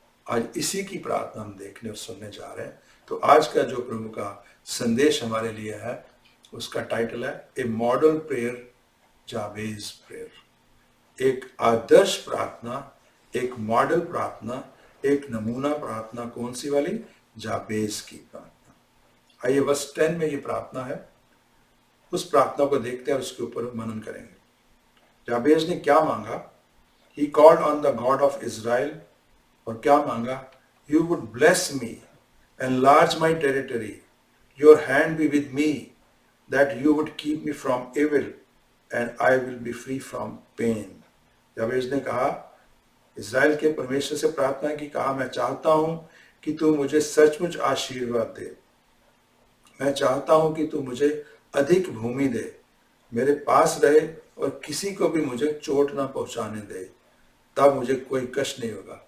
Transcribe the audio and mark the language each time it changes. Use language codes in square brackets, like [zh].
[hi] आज इसी की प्रार्थना हम देखने और सुनने जा रहे हैं। तो आज का जो प्रभु का संदेश हमारे लिए है उसका टाइटल है ए मॉडल प्रेयर, जावेज प्रेयर। एक आदर्श प्रार्थना, एक मॉडल प्रार्थना, एक नमूना प्रार्थना। कौन सी वाली? जावेज की प्रार्थना। आइए वर्स 10 में ये प्रार्थना है, उस प्रार्थना को देखते हैं और उसके ऊपर मनन करेंगे। जावेज ने क्या मांगा? [en] He called on the God of Israel, [hi] और क्या मांगा? [en] You would bless me, enlarge my territory, your hand be with me, that you would keep me from evil, and I will be free from pain. [hi] जावेज ने कहा, Israel के परमेश्वर से प्रार्थना की, कहा मैं चाहता हूं कि तू मुझे सचमुच आशीर्वाद दे, मैं चाहता हूं कि तू मुझे अधिक भूमि दे, मेरे पास रहे और किसी को भी मुझे चोट ना पहुंचाने दे, तब मुझे कोई कष्ट नहीं होगा।